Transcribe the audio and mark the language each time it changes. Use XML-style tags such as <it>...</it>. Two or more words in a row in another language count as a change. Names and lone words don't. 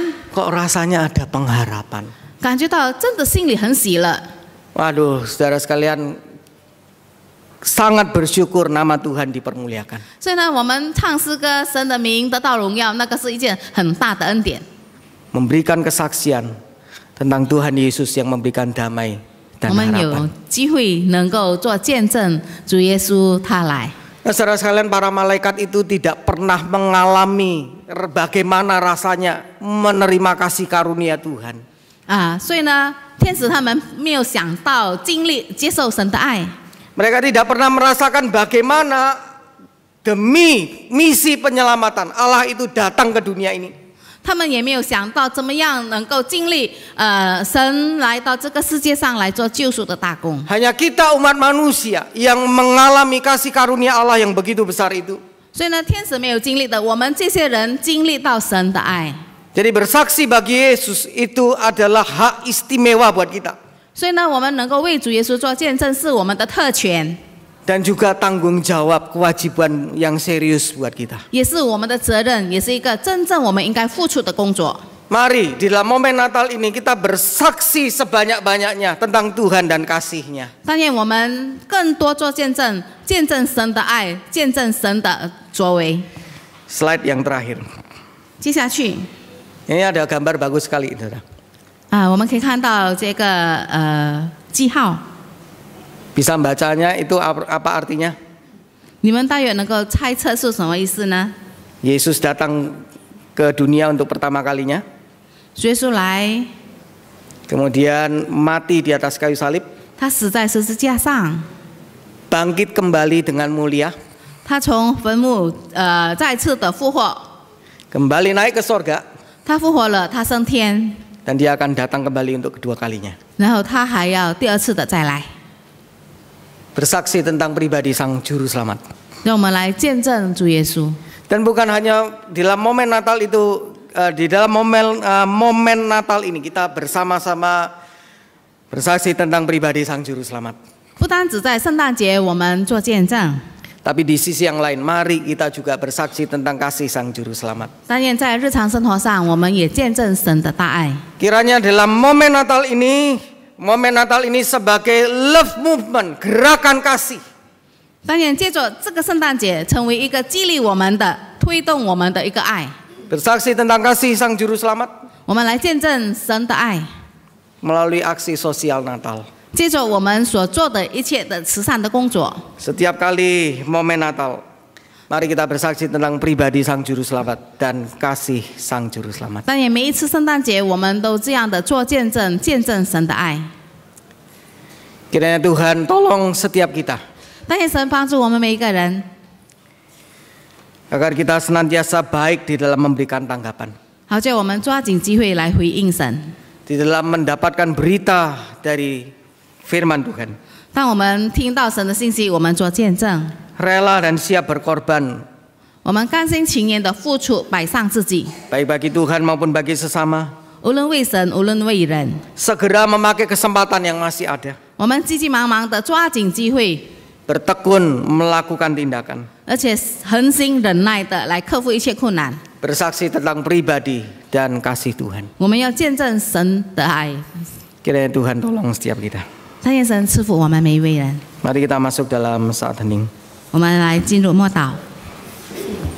<id>Kok rasanya ada pengharapan.</id> <zh>感觉到真的心里很喜乐。</zh> <id>Waduh, saudara sekalian, sangat bersyukur nama Tuhan dipermuliakan.</id> <zh>所以呢，我们唱诗歌，神的名得到荣耀，那个是一件很大的恩典。</zh> <id>Memberikan kesaksian tentang Tuhan Yesus yang memberikan damai dan</id> <zh>我们</zh> <id>harapan.</id> <zh>有机会能够做见证，主耶稣他来。</zh> <id>Nah, saudara sekalian, para malaikat itu tidak pernah mengalami bagaimana rasanya menerima kasih karunia Tuhan.</id> <zh>所以呢，天使他们没有想到经历接受神的爱。</zh> <id>Mereka tidak pernah merasakan bagaimana demi misi penyelamatan Allah itu datang ke dunia ini.</id> <zh>他们也没有想到怎么样能够经历神来到这个世界上来做救赎的大功。</zh> <id>Hanya kita umat manusia yang mengalami kasih karunia Allah yang begitu besar itu.</id> <zh>所以呢，天使没有经历的，我们这些人经历到神的爱。</zh> <id>Jadi bersaksi bagi Yesus itu adalah hak istimewa buat kita.</id> <zh>所以呢，我们能够为主耶稣做见证，是我们的特权，</zh> <id>Dan juga tanggung jawab kewajiban yang serius buat kita.</id> <zh>也是我们的责任，也是一个真正我们应该付出的工作。</zh> <id>Mari di dalam momen Natal ini kita bersaksi sebanyak-banyaknya tentang Tuhan dan kasih-Nya.</id> <zh>但愿我们更多做见证，见证神的爱，见证神的作为。</zh> <id>Slide yang terakhir.</id> <zh>接下去，</zh> <id>Ini ada gambar bagus sekali, saudara.</id> <zh>我们可以看到这个记号，</zh> <id>Bisa bacanya itu apa artinya?</id> <zh>你们大约能够猜测是什么意思呢？</zh> <id>Yesus datang ke dunia untuk pertama kalinya.</id> <zh>主耶稣来，</zh> <id>Kemudian mati di atas kayu salib.</id> <zh>他死在十字架上，</zh> <id>Bangkit kembali dengan mulia.</id> <zh>他从坟墓再次的复活，</zh> <id>Kembali naik ke sorga.</id> <zh>他复活了，他升天，</zh> <id>Dan dia akan datang kembali untuk kedua kalinya.</id> <zh>然后他还要第二次的再来。</zh> <id>Bersaksi tentang pribadi Sang Juru Selamat.</id> <zh>让我们来见证主耶稣。</zh> <id>Dan bukan hanya di dalam momen Natal itu, di dalam momen Natal ini kita bersama-sama bersaksi tentang pribadi Sang Juru Selamat.</id> <zh>不单只在圣诞节我们做见证，</zh> <id>Tapi di sisi yang lain, mari kita juga bersaksi tentang kasih Sang Juru Selamat.</id> <zh>但愿在日常生活上，我们也见证神的大爱。</zh> <id>Kiranya dalam momen Natal ini sebagai</id> <en>love movement,</en> <id>gerakan kasih.</id> <zh>但愿借着这个圣诞节，成为一个激励我们的、推动我们的一个爱。</zh> <id>Bersaksi tentang kasih Sang Juru Selamat</id> <zh>我们来见证神的爱，</zh> <id>melalui aksi sosial Natal.</id> <zh>借着我们所做的一切的慈善的工作。</zh> <id>Setiap kali momen Natal, mari kita bersaksi tentang pribadi Sang Juru Selamat dan kasih Sang Juru Selamat.</id> <zh>但也每一次圣诞节，我们都这样的做见证，见证神的爱。</zh> <id>Kiranya Tuhan tolong setiap kita</id> <zh>但愿神帮助我们每一个人，</zh> <id>agar kita senantiasa baik di dalam memberikan tanggapan,</id> <zh>好叫我们抓紧机会来回应神。</zh> <id>di dalam mendapatkan berita dari firman Tuhan.</id> <zh>当我们听到神的信息，我们做见证，</zh> <id>Rela dan siap berkorban,</id> <zh>我们甘心情愿的付出，摆上自己，</zh> <id>baik bagi Tuhan maupun bagi sesama.</id> <zh>无论为神，无论为人，</zh> <id>segera memakai kesempatan yang masih ada,</id> <zh>我们急急忙忙的抓紧机会，</zh> <id>bertekun melakukan tindakan,</id> <zh>而且恒心忍耐的来克服一切困难。</zh> <id>bersaksi tentang pribadi dan kasih Tuhan.</id> <zh>我们要见证神的爱，</zh> <id>Kiranya Tuhan tolong setiap kita.</id> <zh>但愿神赐福我们每一位人。</zh> <id>Mari kita masuk dalam saat hening.</id> <zh>我们来进入默祷。</zh>